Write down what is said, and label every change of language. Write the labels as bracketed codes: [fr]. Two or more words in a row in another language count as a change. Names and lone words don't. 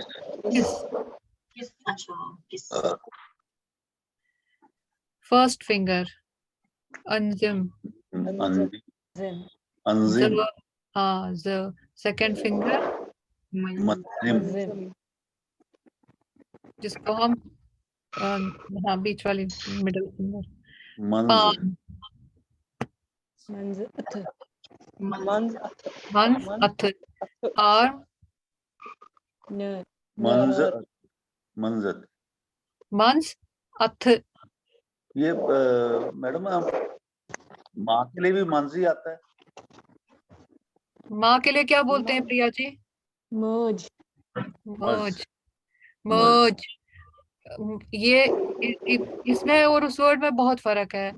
[en] किस, फर्स्ट फिंगर, अंजिम, [ks] अंजिम, जिम, अंजिम, [en] हाँ ज, सेकंड फिंगर [ks] मंजिम, जिम, [hi] जिसको हम हाँ बीच वाली [en] middle finger, [ks] मंज, पाम, मंज, अथ, मंज, मंस, अथ, आर्म, नर, मंजत, मंजत। मंस, अथ। [hi] ये मैडम माँ के लिए भी मंज ही आता है। माँ के लिए क्या बोलते हैं प्रिया जी? [ks] मर्ज, मर्ज, मर्ज। [hi] ये इसमें और उस वर्ड में बहुत फर्क है।